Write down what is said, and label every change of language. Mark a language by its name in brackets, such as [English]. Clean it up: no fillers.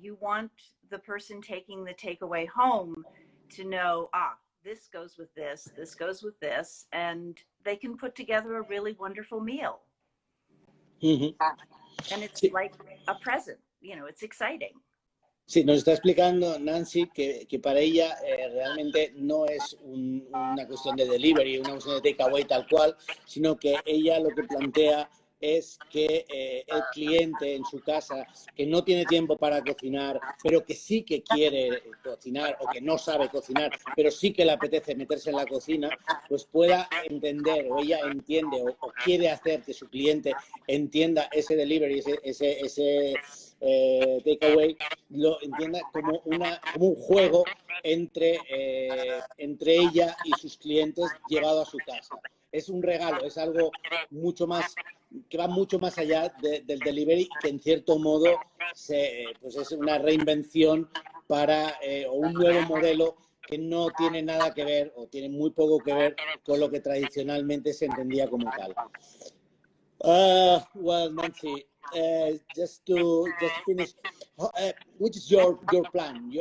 [English] You want the person taking the takeaway home to know, this goes with this goes with this, and they can put together a really wonderful meal. Mm-hmm. And it's like a present, it's exciting. [Spanish] Sí, nos está explicando Nancy que para ella realmente no es una cuestión de delivery, una cuestión de takeaway tal cual, sino que ella lo que plantea es que el cliente en su casa, que no tiene tiempo para cocinar, pero que sí que quiere cocinar, o que no sabe cocinar, pero sí que le apetece meterse en la cocina, pues pueda entender, o ella entiende, o quiere hacer que su cliente entienda ese delivery, ese takeaway, lo entienda como un juego entre ella y sus clientes llevado a su casa. Es un regalo, es algo que va mucho más allá del delivery, que en cierto modo pues es una reinvención o un nuevo modelo que no tiene nada que ver, o tiene muy poco que ver con lo que tradicionalmente se entendía como tal. [English] Well, Nancy, just to finish, which is your plan?